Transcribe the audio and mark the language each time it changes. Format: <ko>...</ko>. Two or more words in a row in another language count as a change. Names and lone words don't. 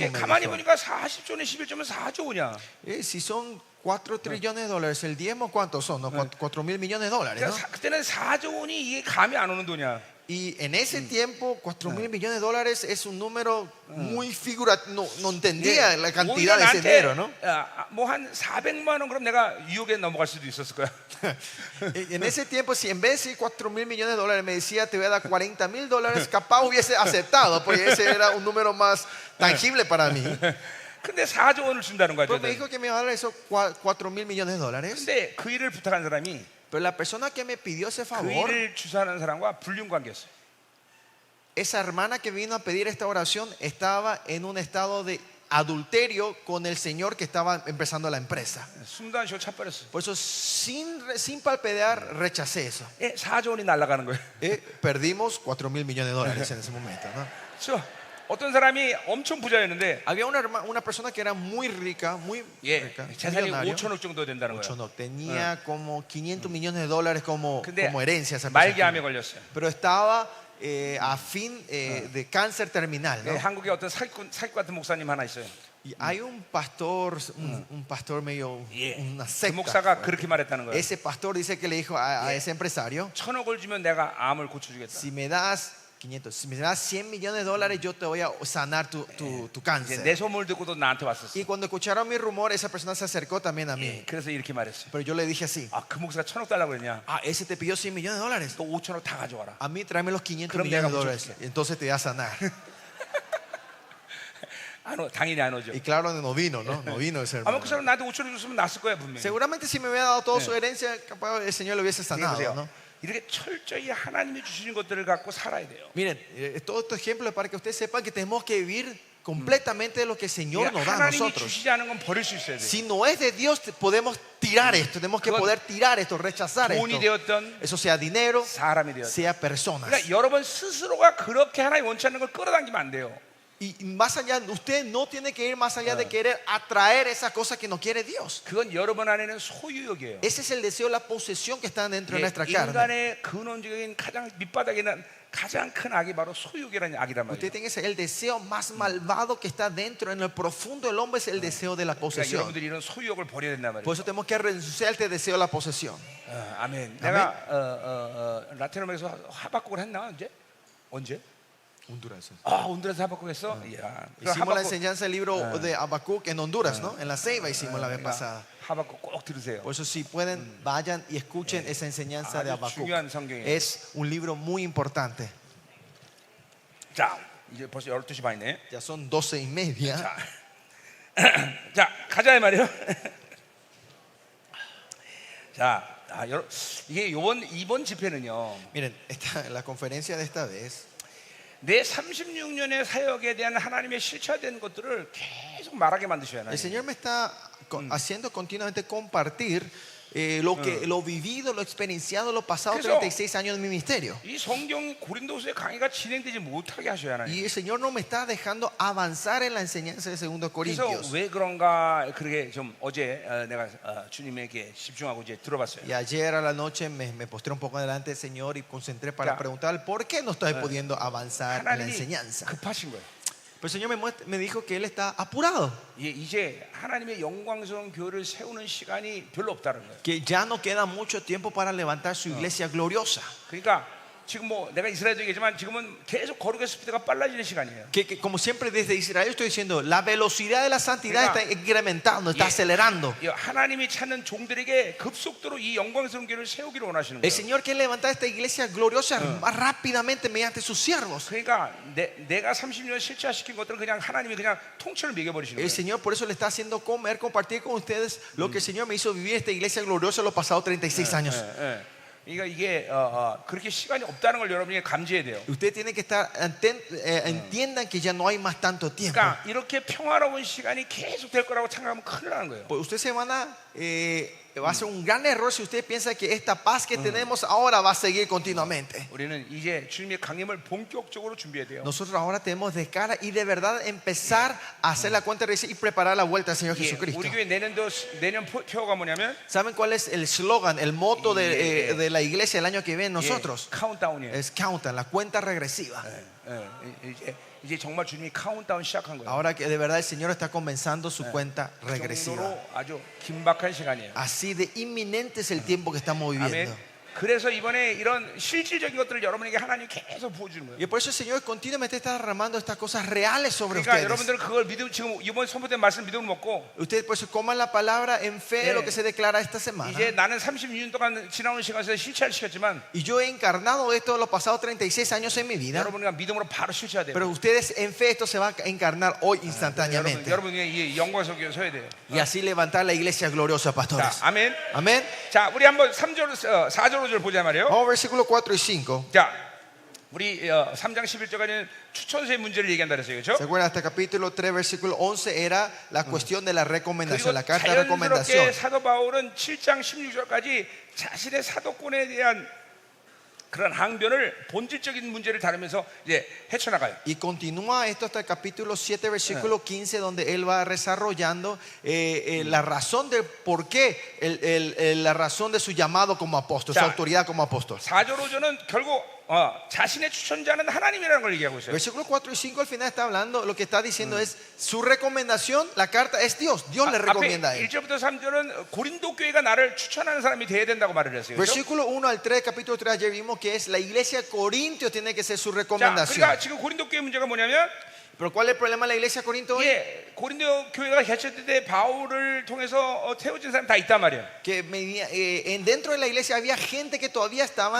<es>me</es> <ko>가만히</ko> <es>dijo.</es> <ko>보니까 40조는 11조면 4조냐.</ko> <es>Si son 4 trillones de dólares, el diezmo, ¿cuántos son? ¿No? 4 mil millones de dólares, ¿no?</es> <ko>그때는 4조 원이 이게 감이 안 오는 돈이야.</ko> <es>Y en ese tiempo, 4 mil millones de dólares es un número muy figurativo. No entendía la cantidad de ese dinero, ¿no?</es> <ko>뭐한 400만 원 그럼 내가 유혹에 넘어갈 수도 있었을 거야.</ko> <es>En ese tiempo, si en vez de decir 4 mil millones de dólares me decía te voy a dar 40 mil dólares, capaz hubiese aceptado, porque ese era un número más tangible para mí.</es> <ko>근데 4조 원을 준다는 거야.</ko> <es>Pero me dijo que me iba a dar esos 4 mil millones de dólares.</es> <ko>근데 그 일을 부탁한 사람이</ko> <es>Pero la persona que me pidió ese</es> <ko>그</ko> <es>favor,</es> <ko>일을 주사하는 사람과 불륜 관계였어요.</ko> <es>esa hermana que vino a pedir esta oración estaba en un estado de adulterio con el señor que estaba empezando la empresa.</es> <ko>숨도 안 쉬고 차버렸어.</ko> <es>Por eso, sin palpedear, rechacé eso.</es> <ko>4조 원이 날아가는 거예요.</ko> <es>Perdimos 4 mil millones de dólares en ese momento, ¿no?</es> <ko>그렇죠? 어떤 사람이 엄청 부자였는데</ko> <es>Había una persona que era muy rica, muy rica,</es> <ko>재산이</ko> <es>millonario.</es> <ko>5천억 정도 된다는</ko> <es>Mucho</es> <ko>거예요.</ko> <es>no, tenía como 500 millones de dólares como</es> <ko>근데</ko> <es>herencia esa</es> <ko>말기암에</ko> <es>persona.</es> <ko>걸렸어요.</ko> <es>Pero estaba a fin de cáncer terminal, ¿no?</es> <ko>한국에 어떤 사기꾼 같은 목사님 하나 있어요.</ko> <es>Y hay un pastor, un pastor medio, una</es> <ko>그</ko> <es>secta.</es> <ko>목사가 그렇게 말했다는 거예요.</ko> <es>Ese pastor dice que le dijo a ese empresario,</es> <ko>1,000억을 주면 내가 암을 고쳐주겠다.</ko> <es>si me das 500, si me das 100 millones de dólares, yo te voy a sanar tu</es> <ko>이제</ko> <es>cáncer.</es> <ko>내 소문을 듣고도 나한테 왔었어.</ko> <es>Y cuando escucharon mi rumor, esa persona se acercó también a mí.</es> <ko>그래서 이렇게 말했어요.</ko> <es>Pero yo le dije así,</es> <ko>그 목사가 1,000억 달라고 그랬냐?</ko> <es>ese te pidió 100 millones de dólares.</es> <ko>또 5,000억 다 가져와라.</ko> <es>A mí tráeme los 500</es> <ko>그럼</ko> <es>millones de</es> <ko>내가</ko> <es>dólares. Entonces te voy a sanar.</es> <ko>당연히 안 오죠.</ko> <es>Y claro, no vino, ¿no? No vino ese</es> <ko>아마</ko> <es>hermano.</es> <ko>그 사람 나한테 5,000억 줬으면 났을 거야 분명히.</ko> <es>Seguramente si me hubiera dado toda su herencia, capaz el Señor lo hubiese sanado,</es> <ko>보세요.</ko> <es>¿no?</es> <ko>이렇게 철저히 하나님이 주시는 것들을 갖고 살아야 돼요.</ko> <es>Miren, todo este ejemplo es para que ustedes sepan que tenemos que vivir completamente de lo que el Señor nos da a</es> <ko>하나님이</ko> <es>nosotros.</es> <ko>주시지 않은 건 버릴 수 있어야 돼요.</ko> <es>Si no es de Dios, podemos tirar esto, tenemos que poder tirar esto, rechazar</es> <ko>돈이</ko> <es>esto.</es> <ko>되었던</ko> <es>Eso sea dinero,</es> <ko>사람이 되었던.</ko> <es>sea personas.</es> <ko>그러니까 여러분 스스로가 그렇게 하나님 원치 않는 걸 끌어당기면 안 돼요.</ko> <es>Y más allá, usted no tiene que ir más allá de querer atraer esa cosa que no quiere Dios.</es> <ko>그건 여러분 안에는 소유욕이에요.</ko> <es>Ese es el deseo, la posesión que está dentro de nuestra carne.</es> <ko>인간의 근원적인 가장 밑바닥에는 가장 큰 악이 바로 소유욕이라는 악이란 말이에요.</ko> <es>Usted tiene que ser el deseo más malvado que está dentro, en el profundo del hombre, es el deseo de la</es> <ko>그러니까</ko> <es>posesión.</es> <ko>여러분들이 이런 so유욕을 버려야 된단 말이에요.</ko> <es>Por eso tenemos que renunciar a este deseo de la posesión.</es> <ko>아멘. 내가 라틴 아메리카에서 하박국을 했나 언제? Honduras. 온두라스 하박국 했어. 이야.</ko> <es>Hicimos la enseñanza del libro de Habacuc en Honduras, ¿no? En la Ceiba hicimos la vez pasada.</es> <ko>하박국 꼭 들으세요.</ko> <es>Por eso si pueden, vayan y escuchen esa enseñanza de</es> <ko>아주</ko> <es>Habacuc.</es> <ko>중요한 성경이에요.</ko> <es>Es un libro muy importante.</es> <ko>자, 이제 벌써 12시 반이네.</ko> <es>Ya son 12:30.</es> <ko>자, 가자 이 말이에요. 자, 이게 이번 집회는요.</ko> <es>Miren, la conferencia de esta vez,</es> <ko>내 36년의 사역에 대한 하나님의 실체화된 것들을 계속 말하게 만드셔야 해요.</ko> <es>el Señor me está haciendo continuamente compartir lo vivido, lo experienciado, lo pasado</es> <ko>그래서</ko> <es>36 años de mi ministerio.</es> <ko>이 성경 고린도서의 강의가 진행되지 못하게 하셔야 하나님.</ko> <es>Y el Señor no me está dejando avanzar en la enseñanza de 2</es> <ko>그래서</ko> <es>Corintios.</es> <ko>왜 그런가 그렇게 좀 어제 내가 주님에게 집중하고 이제 들어봤어요.</ko> <es>Y ayer a la noche me postré un poco delante del Señor y concentré para preguntar por qué no estoy pudiendo avanzar en la</es> <ko>하나님이</ko> <es>enseñanza.</es> <ko>급하신 거예요.</ko> <es>Pero el Señor me dijo que Él está apurado,</es> <ko>이제 하나님의 영광스러운 교회를 세우는 시간이 별로 없다는 거예요.</ko> <es>que ya no queda mucho tiempo para levantar su iglesia gloriosa.</es> <ko>그러니까 지금 뭐 내가 이스라엘도 얘기했지만 지금은 계속 거룩의 스피드가 빨라지는 시간이에요.</ko> <es>Que como siempre desde Israel estoy diciendo, la velocidad de la santidad está incrementando, está acelerando.</es> <ko>하나님이 찾는 종들에게 급속도로 이 영광스러운 교회를 세우기를 원하시는</ko> <es>El</es> <ko>거예요.</ko> <es>Señor quiere levantar esta iglesia gloriosa más rápidamente mediante sus siervos.</es> <ko>그러니까 내가 30년 실체화시킨 것들은 그냥 하나님이 그냥 통째로 먹여버리시는</ko> <es>El</es> <ko>거예요.</ko> <es>Señor por eso le está haciendo compartir con ustedes lo que el Señor me hizo vivir esta iglesia gloriosa los pasados 36 años.</es> <ko>그러니까 이게 그렇게 시간이 없다는 걸 여러분이 감지해야 돼요.</ko> <es>Usted tiene que estar entiendan que ya no hay más tanto tiempo.</es> <ko>그러니까 이렇게 평화로운 시간이 계속 될 거라고 생각하면 큰일 나는 거예요.</ko> <es>Pues usted va a ser un gran error si usted piensa que esta paz que tenemos ahora va a seguir continuamente.</es> <ko>우리는 이제 주님의 강림을 본격적으로 준비해야 돼요.</ko> <es>Nosotros ahora tenemos de cara y de verdad empezar a hacer la cuenta de y preparar la vuelta al Señor</es> <ko>예,</ko> <es>Jesucristo.</es> <ko>우리 교회 내년 표가 뭐냐면</ko> <es>¿Saben cuál es el slogan, el moto de la iglesia el año que viene nosotros?</es> <ko>카운트다운이에요.</ko> <es>Es countdown, la cuenta regresiva.</es> <ko>이제 정말 주님이 카운트다운 시작한 거예요.</ko> <es>Ahora que de verdad el Señor está comenzando su cuenta</es> <ko>그</ko> <es>regresiva.</es> <ko>정도로 아주 긴박한 시간이에요.</ko> <es>Así de inminente es el tiempo que estamos</es> <ko>아멘.</ko> <es>viviendo.</es> <ko>그래서 이번에 이런 실질적인 것들을 여러분에게 하나님 계속 보여주는 거예요.</ko> <es>Y por eso el Señor continuamente está derramando estas cosas reales sobre</es> <ko>그러니까</ko> <es>ustedes.</es> <ko>여러분들은 그걸 믿음 지금 이번 선포된 말씀 믿음을 먹고</ko> <es>Ustedes por eso coman la palabra en fe de lo que se declara esta semana.</es> <ko>이제 나는 36년 동안 지나온 시간에서 실체를 시켰지만</ko> <es>Y yo he encarnado esto los pasados 36 años en mi vida.</es> <ko>여러분과 믿음으로 바로 실체해야 돼요.</ko> <es>Pero ustedes en fe esto se va a encarnar hoy instantáneamente.</es> <ko>여러분이 이 영광 속에 서야 돼요.</ko> <es>Y así levantar la iglesia gloriosa,</es> <ko>자,</ko> <es>pastores.</es> <ko>아멘.</ko> <es>Amén.</es> <ko>자, 우리 한번 4절 5절 보자 말이에요.</ko> <es>Vamos versículos 4 y 5.</es> <ko>자, 우리 3장 11절까지는 추천서의 문제를 얘기한다 그랬어요.</ko> <es>¿Se</es> <ko>그렇죠?</ko> <es>acuerdan? Hasta capítulo 3, versículo 11 era la cuestión de la recomendación,</es> <ko>그리고</ko> <es>la carta de recomendación.</es> <ko>자연스럽게 사도 바울은 7장 16절까지 자신의 사도권에 대한 그런 항변을 본질적인 문제를 다루면서 이제 헤쳐나가요.</ko> <es>Y continúa esto hasta el capítulo 7, versículo 15, donde él va desarrollando la razón de por qué, la razón de su llamado como apóstol, su</es> <ko>자,</ko> <es>autoridad como apóstol.</es> <ko>4절 5절은 결국 자신의 추천자는 하나님이라는 걸 얘기하고 있어요.</ko> <es>Versículo 4 y 5 al final está hablando, lo que está diciendo es su recomendación, la carta es Dios. Dios le recomienda a</es> <ko>앞에</ko> <es>él.</es> <ko>1절부터 3절은 고린도 교회가 나를 추천하는 사람이 돼야 된다고 말을 했어요. 그렇죠?</ko> <es>Versículo 1 al 3, capítulo 3, ayer vimos que es la iglesia de Corintios tiene que ser su</es> <ko>자,</ko> <es>recomendación.</es> <ko>그러니까 지금 고린도 교회 문제가 뭐냐면</ko> <es>Pero ¿cuál es el problema de la iglesia de Corinto hoy?</es> <ko>예, 고린도 교회가 개척될 때 바울을 통해서 태워진 사람 다 있단 말이에요.</ko> <es>Que dentro de la iglesia había gente que todavía estaban,</es>